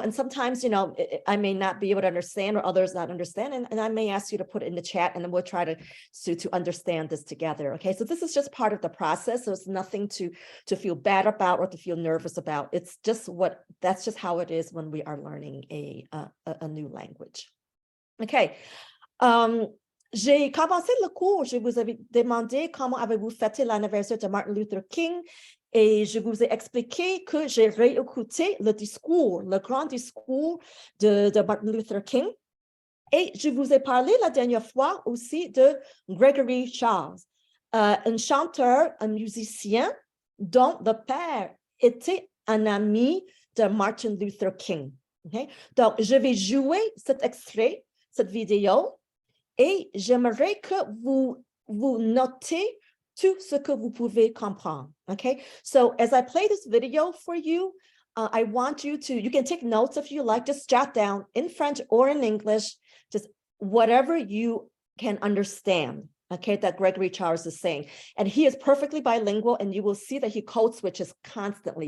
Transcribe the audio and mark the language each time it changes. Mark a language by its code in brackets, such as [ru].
[en] And sometimes, I may not be able to understand, or others not understand, and I may ask you to put it in the chat, and then we'll try to understand this together. Okay, so this is just part of the process. So it's nothing to feel bad about or to feel nervous about. It's just that's just how it is when we are learning a new language. Okay. [fr] J'ai commencé le cours, je vous avais demandé comment avez-vous fêté l'anniversaire de Martin Luther King, et je vous ai expliqué que j'ai réécouté le grand discours de Martin Luther King, et je vous ai parlé la dernière fois aussi de Gregory Charles, un chanteur, un musicien dont le père était un ami de Martin Luther King. Okay? Donc, je vais jouer cet extrait, cette vidéo, et j'aimerais que vous notez tout ce que vous pouvez comprendre. [en] Okay, so as I play this video for you, I want you can take notes if you like, just jot down in French or in English, just whatever you can understand. Okay, that Gregory Charles is saying. And he is perfectly bilingual, and you will see that he code switches constantly.